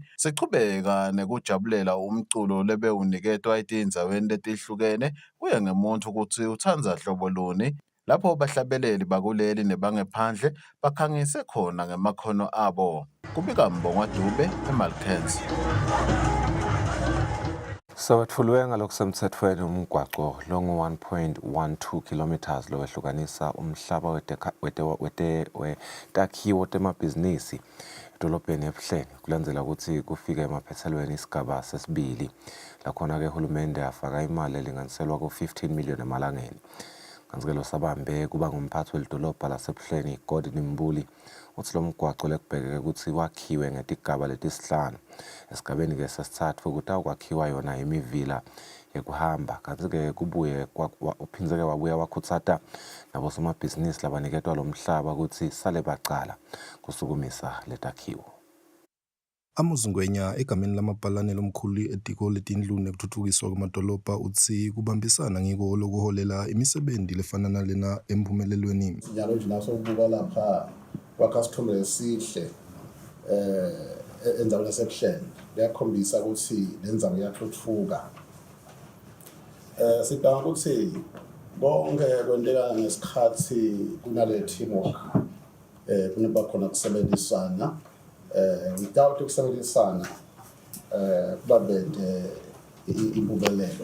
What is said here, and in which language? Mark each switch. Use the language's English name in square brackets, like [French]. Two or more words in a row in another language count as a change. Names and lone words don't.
[Swati] Sichubeka nekujabulela umculo lebe uniketwa etinzaweni letihlukene kuye ngemuntu ukuthi uthanza hlobo luni. Lapho bahlabeleli bakuleli nebangephandle bakhangise khona ngemakhono abo. Kubika Mbongwa Dube eMalkens. So etfulwe ngalokusemthethweni umgwaqo longu 1.12 kilometers lowehlukanisa umhlaba wetakhiwo temabhizinisi edolobheni eBuhleni kulandzela ukuthi kufike emaphethelweni isigaba sesibili lakhona ke uhulumende afaka imali elinganiselwa ku-15 million emalangeni. Kanti-ke losabambe kuba ngumphathi welidolobha laseBuhleni Gordon Mbuli uthi lo mgwaqo lekubhekeke ukuthi wakhiwe ngetigaba letisihlanu esigabeni-ke sesithathu ukuthi awukwakhiwa yona imivila yekuhamba. Kanti-ke kubuye uphindze-ke wabuya wakhutsata nabosomabhizinisi labaniketwa lo mhlaba ukuthi sale bacala kusukumisa letakhiwo. Amuzungwenya egameni lamabhalane lomkhulu etiko letindlu nekuthuthukiswa kwamadolobha uthi kubambisana ngiko lokuholela imisebenzi lefana nalena emphumelelweni. Sinyalo nje naso ukubuka lapha kwakha sithombe esihle endaweni yaseBuhleni liyakhombisa ukuthi lenzawo iyathuthuka. Sidinga ukuthi konke kwenteka ngesikhathi kunale teamwork kunaba khona kusebenzisana without ukusebenzisana kubabende impumelelo.